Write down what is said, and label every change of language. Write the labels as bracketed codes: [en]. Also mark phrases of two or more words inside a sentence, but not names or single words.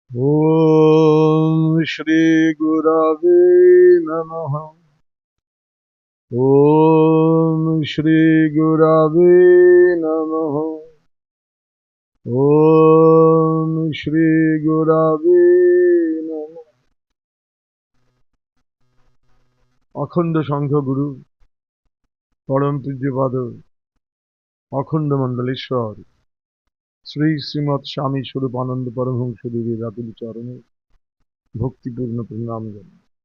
[sa] ॐ श्रीगुरवे नमः। ॐ श्रीगुरवे नमः। ॐ श्रीगुरवे नमः। [bn] অখণ্ড সংঘগুরু পরম পূজ্যপাদ অখণ্ড মণ্ডলেশ্বর শ্রী শ্রীমৎ স্বামী স্বরূপানন্দ পরমহংসদেবের আতুল চরণে ভক্তিপূর্ণ প্রণাম জানাই।